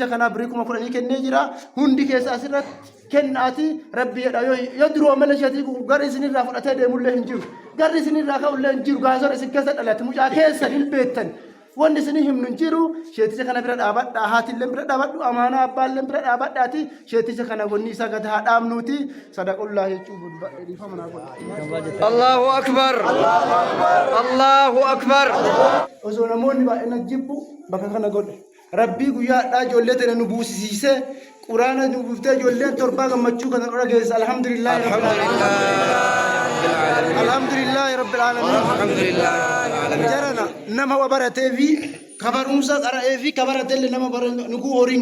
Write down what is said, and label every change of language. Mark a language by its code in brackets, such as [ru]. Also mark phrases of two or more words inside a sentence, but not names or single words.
[om] kanaa birrii 10,000 kennee jira hundi keessa asirratti kennaati rabbi jedha yoo duroo mala sheetii kun garri isinirraa fudhatee deemullee hin jiru garri isinirraa ka'ullee hin jiru gaasora isin keessa dhalate mucaa keessan hin beektan wanni isinii himnu hin jiru sheeticha kana bira dhaabadhaa haatillee bira dhaabadhu amaanaa abbaallee bira dhaabadhaati sheeticha kana wanni isaa gad haa dhaabnuuti sadaqullaa jechuun dhiifama naa godha. [ar] الله أكبر الله أكبر [om] osoo namoonni baay'ina jibbu bakka kana godhe rabbii guyyaadhaa ijoollee tana nu buusisiisee quraana nu buuftee ijoolleen torbaa gammachuu kana dura geessa [ar] الحمد لله رب العالمين [om] jarana nama wabaratee fi kabarumsa qara'ee fi kabaratelle nama nuku horiin